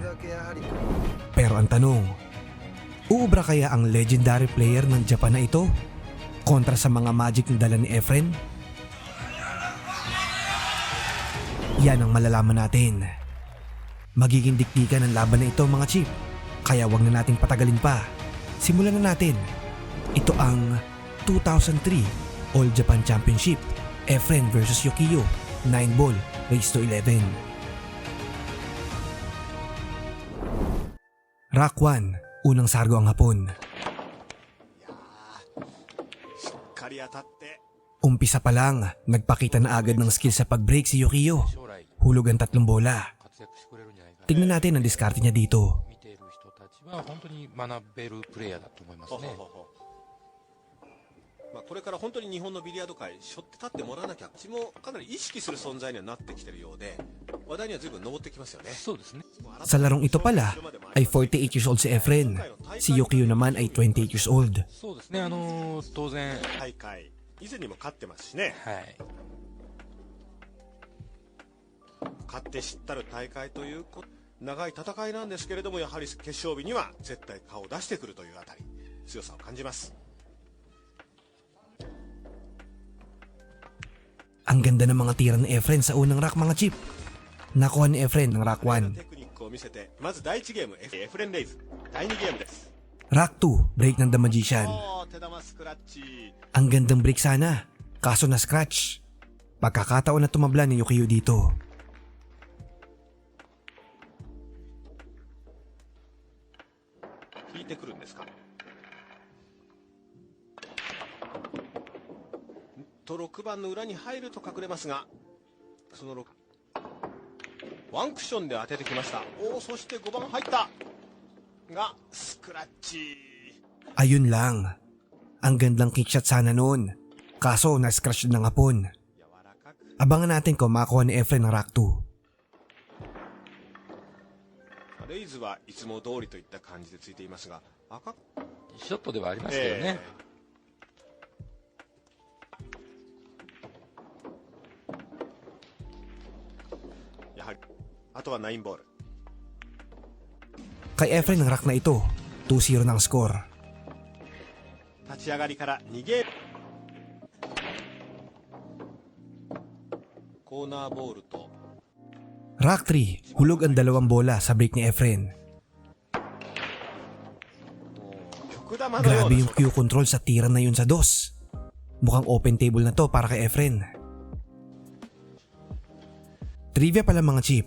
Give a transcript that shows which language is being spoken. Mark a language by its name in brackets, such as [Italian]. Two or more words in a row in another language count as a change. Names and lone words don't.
[Filipino] Pero ang tanong, uubra kaya ang legendary player ng Japan na ito kontra sa mga magic na dala ni Efren? Yan ang malalaman natin. Magiging dikdikan ang laban na ito mga chip, kaya wag na nating patagalin pa. Simulan na natin. Ito ang 2003 All Japan Championship, Efren vs Yukio, 9-ball, [English] race to 11. [Filipino] Rock 1, unang sargo ang hapon. Umpisa pa lang, nagpakita na agad ng skill sa pag-break si Yukio. Hulog ang 3 bola. Tingnan natin ang diskarte niya dito. Sa larong ito pala ay [English] 48 years old [Filipino] si Efren. Si Yukio naman ay [English] 28 years old. [Japanese] 以前にも勝ってますしね。勝って知ったる大会という長い戦いなんですけれども、やはり決勝日には絶対顔を出してくるというあたり強さを感じます。 [Filipino] Ang ganda ng mga tira ni Efren sa unang rack mga chip. Nakuha ni Efren ng rack 1. [Japanese] テクニックを見せて、まず第1ゲームエフレンレイズ、第2ゲームです。 [Filipino] Rack 2, break ng The Magician. Ang gandang break sana, kaso na scratch. Pagkakataon na tumabla ni Yukio dito. [Japanese] To 6 番の裏に入ると隠れますが、そのワンクッションで当ててきました。そして5番入ったがスクラッチ。 [Filipino] Ayun lang. Ang gandang kickshot sana noon. Kaso na-scratch ng hapon. Abangan natin kung makakuha ni Efren ng rack 2. [Japanese] レイズはいつも通りといった感じでついていますが、いいショットではありますけどね。やはりあとは9ボール。 [Filipino] Kay Efren ang rack na ito, 2-0 ng score. [Japanese] 立ち上がりから2ゲーム。コーナーボールと [Filipino] Rack 3, hulog ang 2 bola sa break ni Efren. Grabe yung Q control sa tira na yun sa dos. Mukhang [English] open table [Filipino] na to para kay Efren. Trivia pala mga chip.